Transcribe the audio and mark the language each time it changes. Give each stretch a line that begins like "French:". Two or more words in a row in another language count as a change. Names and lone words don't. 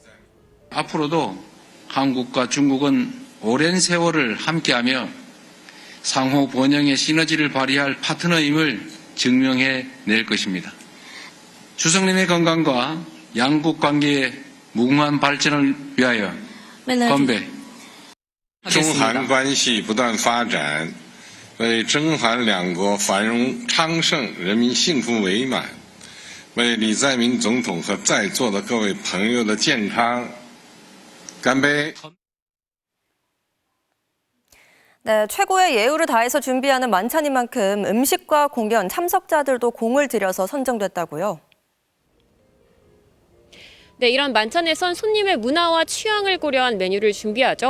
Korean: 앞으로도 한국과 중국은 오랜 세월을 함께하며 상호 번영의 시너지를 발휘할 파트너임을 증명해 낼 것입니다. 주석님의 건강과 양국 관계의 무궁한 발전을 위하여 건배.
Chinese: 中韩关系不断发展，为中韩两国繁荣昌盛、人民幸福美满，为李在明总统和在座的各位朋友的健康干杯！
Korean: 네, 최고의 예우를 다해서 준비하는 만찬인 만큼 음식과 공연, 참석자들도 공을 들여서 선정됐다고요. 네, 이런 만찬에선 손님의 문화와 취향을 고려한 메뉴를 준비하죠.